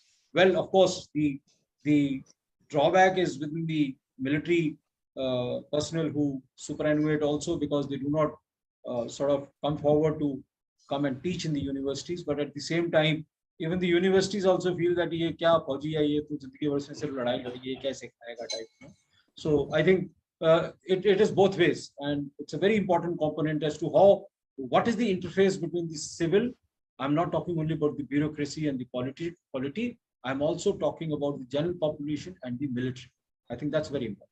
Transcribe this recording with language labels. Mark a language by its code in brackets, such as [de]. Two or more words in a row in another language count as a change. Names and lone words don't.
[en] Well, of course, the drawback is within the military personnel who superannuate also, because they do not sort of come forward to come and teach in the universities. But at the same time, even the universities also feel that [hi] ये क्या फ़ौजी है, ये तो ज़िंदगी भर से सिर्फ़ लड़ाई लड़ी, ये कैसे खाएगा [en] type. So I think it is both ways, and it's a very important component as to what is the interface between the civil. I'm not talking only about the bureaucracy and the polity. I'm also talking about the general population and the military. I think that's very important.